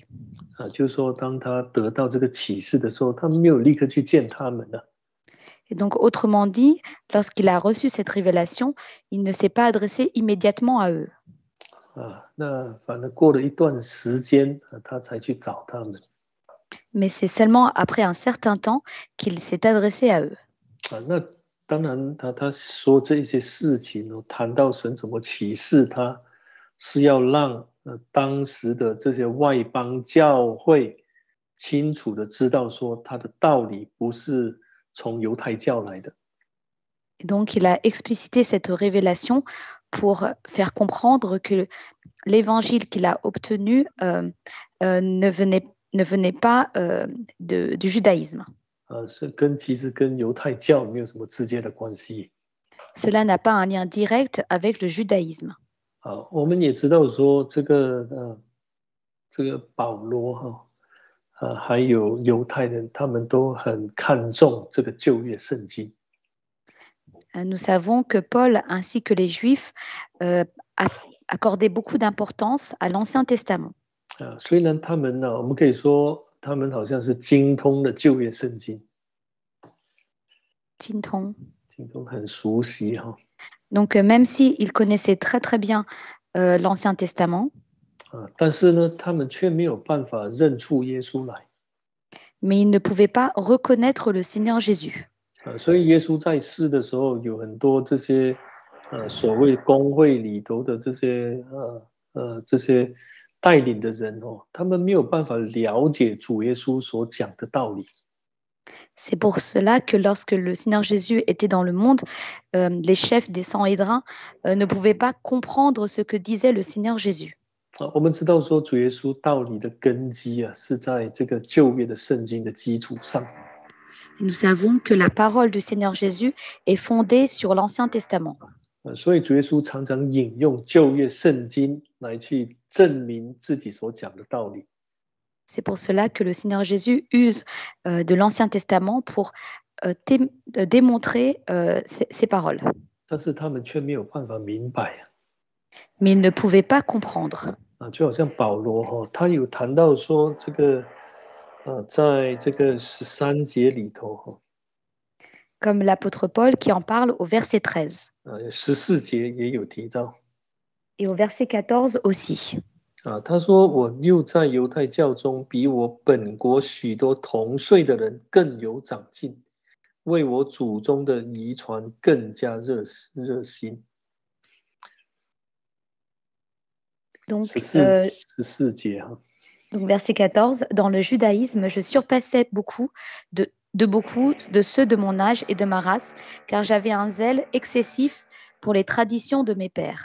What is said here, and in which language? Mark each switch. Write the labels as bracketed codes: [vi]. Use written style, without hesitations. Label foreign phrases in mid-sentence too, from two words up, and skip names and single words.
[zh] 就是说当他得到这个启示的时候，他没有立刻去见他们了。 [fr] Et donc, autrement dit, lorsqu'il a reçu cette révélation, il ne s'est pas adressé immédiatement à eux. [zh] 那反正过了一段时间他才去找他们。 [fr] Mais c'est seulement après un certain temps qu'il s'est adressé à eux. [zh] 那当然他说这些事情谈到神怎么启示他，是要让当时的这些外邦教会清楚的知道说他的道理不是从犹太教来的。 [fr] Et donc, il a explicité cette révélation pour faire comprendre que l'évangile qu'il a obtenu ne venait pas du judaïsme. [zh] 其实跟犹太教没有什么直接的关系。 [fr] Cela n'a pas un lien direct avec le judaïsme. [zh] 我们也知道说这个保罗还有犹太人，他们都很看重这个旧约圣经。 [fr] Nous savons que Paul ainsi que les Juifs accordaient beaucoup d'importance à l'Ancien Testament. [zh] 虽然他们我们可以说他们好像是精通的旧约圣经，精通很熟悉哈。 [fr] Donc même si ils connaissaient très très bien l'Ancien Testament, [zh] 但是呢，他们却没有办法认出耶稣来。 [fr] mais ils ne pouvaient pas reconnaître le Seigneur Jésus. [zh] 所以耶稣在世的时候，有很多这些所谓公会里头的这些带领的人他们没有办法了解主耶稣所讲的道理。 [fr] C'est pour cela que lorsque le Seigneur Jésus était dans le monde, les chefs des Sanhédrins ne pouvaient pas comprendre ce que disait le Seigneur Jésus. [zh] 我们知道说主耶稣道理的根基是在这个旧约的圣经的基础上。 [fr] Nous savons que la parole du Seigneur Jésus est fondée sur l'Ancien Testament. [zh] 所以主耶稣常常引用旧约圣经来去证明自己所讲的道理。 [fr] C'est pour cela que le Seigneur Jésus use de l'Ancien Testament pour démontrer ses paroles. [zh] 但是他们却没有办法明白。 [fr] Mais ils ne pouvaient pas comprendre. [zh] 就好像保罗他有谈到说这个在这个13节里头 [fr] Comme l'apôtre Paul qui en parle au verset 13. [zh] 14 节也有提到。 [fr] Et au verset 14 aussi. [zh] 他说我又在犹太教中比我本国许多同岁的人更有长进，为我祖宗的遗传更加热心。 [fr] Donc, [zh] 14节 [fr] donc verset 14, dans le judaïsme, je surpassais beaucoup de ceux de mon âge et de ma race, car j'avais un zèle excessif pour les traditions de mes pères.